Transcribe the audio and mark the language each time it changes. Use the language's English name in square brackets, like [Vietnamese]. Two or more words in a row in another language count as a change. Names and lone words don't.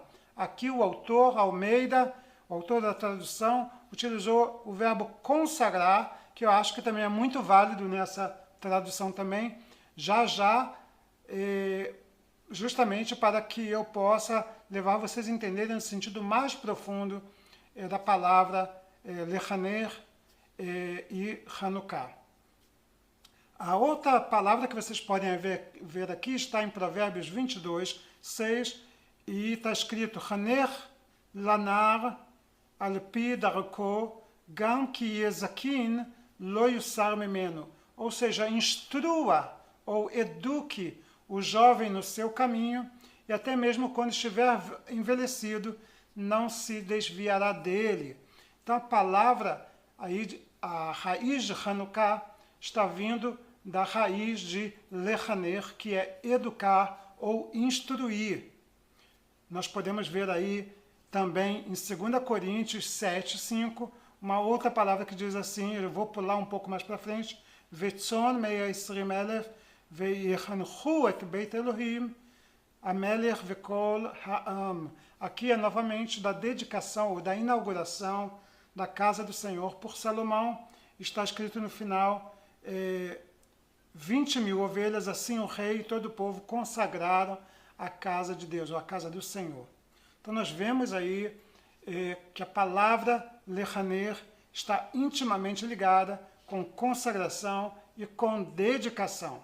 [Portuguese] Aqui o autor, Almeida, o autor da tradução, utilizou o verbo consagrar, que eu acho que também é muito válido nessa tradução também, justamente para que eu possa levar vocês a entenderem o sentido mais profundo da palavra lechaner e Hanukkah. A outra palavra que vocês podem ver aqui está em Provérbios 22, 6, e está escrito [Hebrew] חנוך לנער על פי דרכו גם כי יזקין לא יסור ממנו. [Portuguese] Ou seja, instrua ou eduque o jovem no seu caminho e até mesmo quando estiver envelhecido, não se desviará dele. Então a palavra, aí, a raiz de Hanukkah está vindo da raiz de lechaner, que é educar ou instruir. Nós podemos ver aí também em 2 Coríntios 7, 5, uma outra palavra que diz assim, eu vou pular um pouco mais para frente, [Hebrew] וצאן מאה ועשרים אלף ויחנכו את בית האלהים המלך וכל העם. [Portuguese] Aqui é novamente da dedicação ou da inauguração da casa do Senhor por Salomão. Está escrito no final, 20.000 ovelhas, assim o rei e todo o povo consagraram a casa de Deus, ou a casa do Senhor. Então nós vemos aí que a palavra lechaner está intimamente ligada com consagração e com dedicação.